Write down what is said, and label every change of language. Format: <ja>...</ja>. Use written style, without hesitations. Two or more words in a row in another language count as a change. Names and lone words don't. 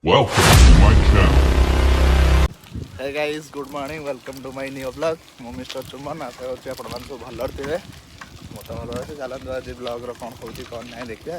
<en>Welcome to my channel. Hey guys, good morning. Welcome to my new vlog.</en> <or>ମୁଁ ମିଷ୍ଟର ଚୁମନ ଆଶା କରୁଛି ଆପଣମାନେ ସବୁ ଭଲରେ ଥିବେ। ମୁଁ ତ ଭଲ ଅଛି। ଚାଲନ୍ତୁ ଆଜି ବ୍ଲଗ୍ର କ'ଣ ହେଉଛି କ'ଣ ନାହିଁ ଦେଖିବା।</or>